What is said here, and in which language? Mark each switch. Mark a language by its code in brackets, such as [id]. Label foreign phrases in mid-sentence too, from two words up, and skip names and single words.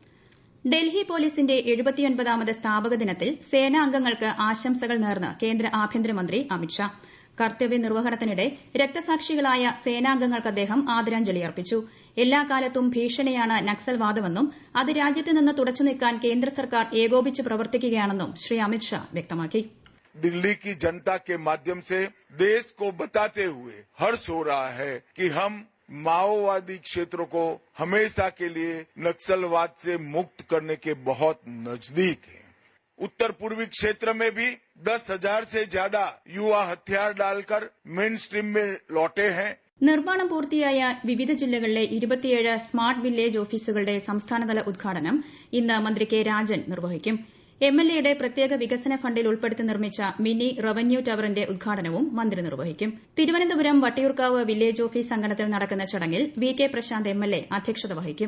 [ml] ഡൽഹി പോലീസിന്റെ 79ാമത് സ്ഥാപക ദിനത്തിൽ സേനാംഗങ്ങൾക്ക് ആശംസകൾ നേർന്ന് കേന്ദ്ര ആഭ്യന്തരമന്ത്രി അമിത്ഷാ. കർത്തവ്യ നിർവഹണത്തിനിടെ രക്തസാക്ഷികളായ സേനാംഗങ്ങൾക്ക് അദ്ദേഹം ആദരാഞ്ജലി അർപ്പിച്ചു. എല്ലാ കാലത്തും ഭീഷണിയാണ് നക്സൽവാദമെന്നും അത് രാജ്യത്ത് നിന്ന് തുടച്ചു നീക്കാൻ കേന്ദ്ര സർക്കാർ ഏകോപിച്ച് പ്രവർത്തിക്കുകയാണെന്നും ശ്രീ അമിത്ഷാ വ്യക്തമാക്കി. [hi] दिल्ली की जनता के माध्यम से देश को बताते हुए हर्ष हो रहा है कि हम माओवादी क्षेत्रों को हमेशा के लिए नक्सलवाद से मुक्त करने के बहुत नजदीक हैं. उत्तर पूर्वी क्षेत्र में भी 10,000 से ज्यादा युवा हथियार डालकर [en] main stream [hi] में लौटे हैं. [ml] നിർമ്മാണം പൂർത്തിയായ വിവിധ ജില്ലകളിലെ 27 സ്മാർട്ട് വില്ലേജ് ഓഫീസുകളുടെ സംസ്ഥാനതല ഉദ്ഘാടനം ഇന്ന് മന്ത്രി കെ രാജൻ നിർവഹിക്കും. MLAയുടെ പ്രത്യേക വികസന ഫണ്ടിൽ ഉൾപ്പെടുത്തി നിർമ്മിച്ച മിനി റവന്യൂ ടവറിന്റെ ഉദ്ഘാടനവും മന്ത്രി നിർവഹിക്കും. തിരുവനന്തപുരം വട്ടിയൂർക്കാവ് വില്ലേജ് ഓഫീസ് അങ്കണത്തിൽ നടക്കുന്ന ചടങ്ങിൽ VK പ്രശാന്ത് MLA അധ്യക്ഷത വഹിക്കും.